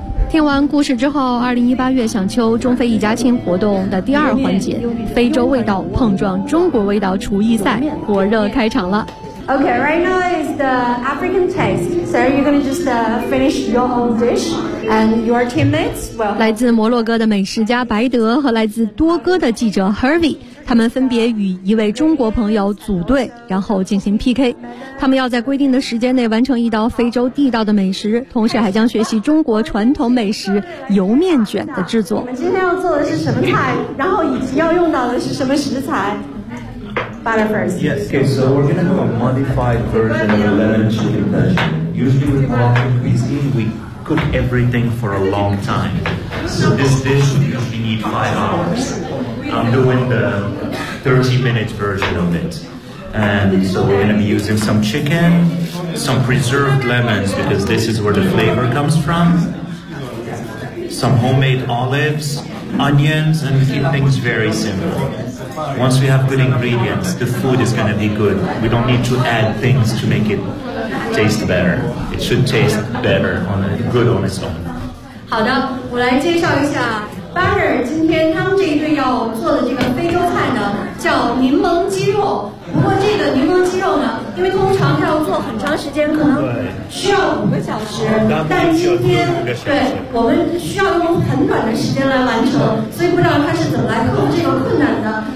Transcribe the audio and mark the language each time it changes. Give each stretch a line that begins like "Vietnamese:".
Chinese: 听完故事之后，2018月响秋中非一家亲活动的第二环节，非洲味道碰撞中国味道厨艺赛火热开场了。
English: Okay, right now is the African taste. So you're gonna just finish your own dish and your teammates. Well,
Chinese: 来自摩洛哥的美食家白德和来自多哥的记者 Hervey， 他们分别与一位中国朋友组队，然后进行 PK。他们要在规定的时间内完成一道非洲地道的美食，同时还将学习中国传统美食油面卷的制作。我们今天要做的是什么菜，然后以及要用到的是什么食材？
English: Butter first. Yes, okay, so we're going to do a modified version of lemon chicken version. Usually with Moroccan cuisine, we cook everything for a long time. So this dish, we usually need 5 hours. I'm doing the 30-minute version of it. And so we're going to be using some chicken, some preserved lemons, because this is where the flavor comes from, some homemade olives, onions, and keep things very simple. Once we have good ingredients, the food is going to be good. We don't need to add things to make it taste better. It should taste better on a good on its own.
Chinese: 好的，我来介绍一下 Butter 今天他们这一队要做的这个非洲菜呢，叫柠檬鸡肉。不过这个柠檬鸡肉呢，因为通常要做很长时间，可能需要5个小时，但今天对我们需要用很短的时间来完成，所以不知道他是怎么来克服这个困难的。